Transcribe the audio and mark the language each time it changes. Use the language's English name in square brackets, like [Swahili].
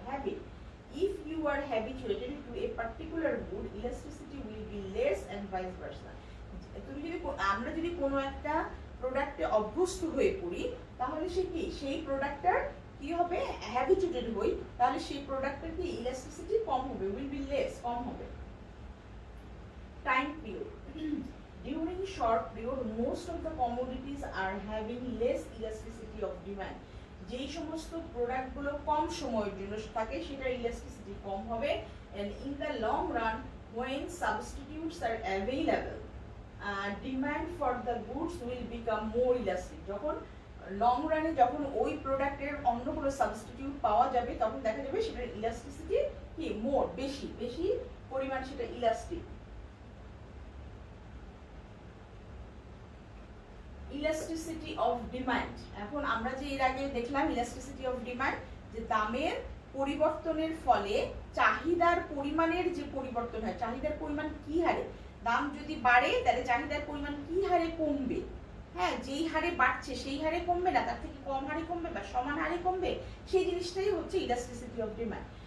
[English] Habit, if you are habituated to a particular good, elasticity will be less and vice versa। [Bangla] তুমি যদি আমরা যদি কোনো একটা প্রোডাক্টে অভ্যস্ত হয়ে পড়ি তাহলে সেই প্রোডাক্টটার কি হবে, হ্যাবিচুয়েটেড হই, তাহলে সেই প্রোডাক্টের কি ইলাস্টিসিটি কম হবে, [English] will be less, [Bangla] কম হবে। [English] Time period, during short period most of the commodities are having less elasticity of demand। [Bangla] যেই সমস্ত প্রোডাক্টগুলো কম সময়ের জন্য থাকে সেটার ইলাস্টিসিটি কম হবে। [English] and in the long run when substitutes are available demand for the goods will become more elastic. [Bangla] যখন long রানে যখন ওই প্রোডাক্টের অন্য কোনো সাবস্টিটিউট পাওয়া যাবে তখন দেখা যাবে সেটার ইলাস্টিসিটি কি মোর বেশি বেশি পরিমাণ সেটা ইলাস্টিক। ইলাস্টিসিটি অফ ডিমান্ড, এখন আমরা যে এর আগে দেখলাম ইলাস্টিসিটি অফ ডিমান্ড যে দামের পরিবর্তনের ফলে চাহিদার পরিমাণের যে পরিবর্তন হয়, চাহিদার পরিমাণ কি হারে, দাম যদি বাড়ে তাহলে চাহিদার পরিমাণ কি হারে কমবে, হ্যাঁ যেই হারে বাড়ছে সেই হারে কমবে না, তার থেকে কম হারে কমবে বা সমান হারে কমবে, সেই জিনিসটাই হচ্ছে ইলাস্টিসিটি অফ ডিমান্ড।